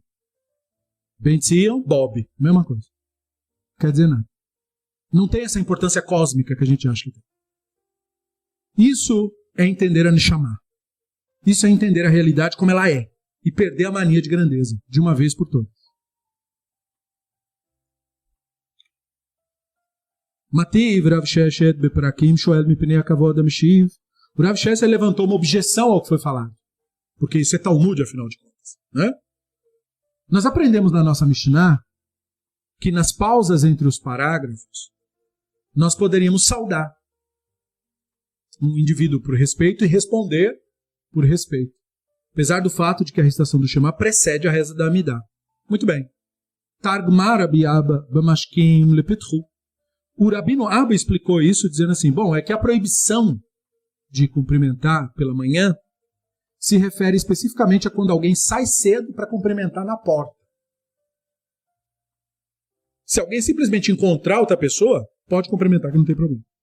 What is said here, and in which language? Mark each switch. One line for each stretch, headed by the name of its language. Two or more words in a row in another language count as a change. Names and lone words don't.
Portuguese: Ben Tzion, Bob. Mesma coisa. Quer dizer nada. Não tem essa importância cósmica que a gente acha que tem. Isso é entender a Neshama. Isso é entender a realidade como ela é. E perder a mania de grandeza, de uma vez por todas.
Hebrew: מתיב רב ששת בפרקים שואל מפני הכבוד המשיב.
Portuguese: O Rav Sheshet levantou uma objeção ao que foi falado. Porque isso é Talmud, afinal de contas. Né? Nós aprendemos na nossa Mishnah que nas pausas entre os parágrafos nós poderíamos saudar um indivíduo por respeito e responder por respeito. Apesar do fato de que a recitação do Shema precede a reza da Amidah. Muito bem.
Hebrew: תרגמה רבי אבא במשכים לפתחו.
Portuguese: O Rabino Abba explicou isso dizendo assim, bom, é que a proibição de cumprimentar pela manhã se refere especificamente a quando alguém sai cedo para cumprimentar na porta. Se alguém simplesmente encontrar outra pessoa, pode cumprimentar que não tem problema.